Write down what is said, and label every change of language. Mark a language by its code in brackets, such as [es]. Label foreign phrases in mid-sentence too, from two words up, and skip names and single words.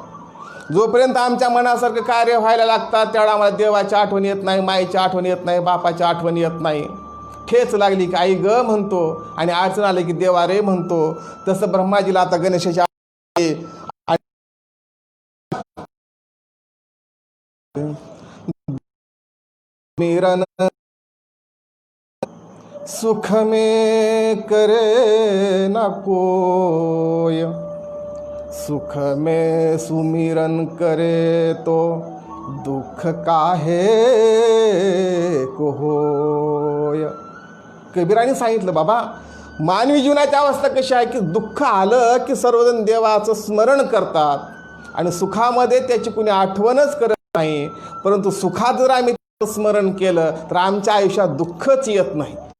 [mr] जोपर्यंत आमच्या मनासारखं कार्य व्हायला लागतात त्यावेळेला आम्हाला देवाची आठवण येत नाही, माईची आठवण येत नाही, बापाची आठवण येत नाही. ठेच लागली की आई ग म्हणतो आणि अडचण आली की देवा रे म्हणतो. तसं ब्रह्माजीला आता गणेशाची मिरन [hi] सुख में करे ना कोय, सुख में सुमिरन करे तो दुख काहे को होय. [mr] कबीराने सांगितलं, बाबा मानवी जीवनाची अवस्था कशी आहे की दुःख आलं की सर्वजण देवाचं स्मरण करतात आणि सुखामध्ये त्याची कुणी आठवणच करत नाही. परंतु सुखात जर आम्ही स्मरण केलं तर आमच्या आयुष्यात दुःखच येत नाही.